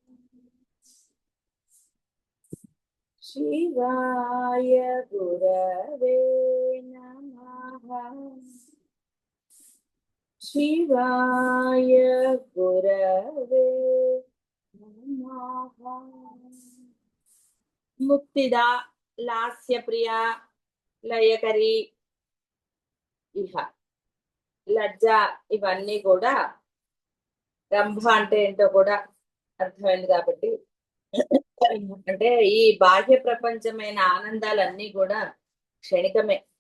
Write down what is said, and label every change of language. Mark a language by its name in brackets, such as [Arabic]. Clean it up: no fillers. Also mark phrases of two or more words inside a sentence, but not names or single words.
[Sanskrit] शिवाय गुरवे नमः। शिवाय गुरवे नमः। मुक्तिदा लास्यप्रिया [Telugu] లయకరి ఇహ లజ్జ ఇవన్నీ కూడా రంభ అంటే ఏంటో కూడా అర్థమైంది కాబట్టి అంటే ఈ బాహ్య ప్రపంచమైన ఆనందాలన్నీ కూడా క్షణికమే.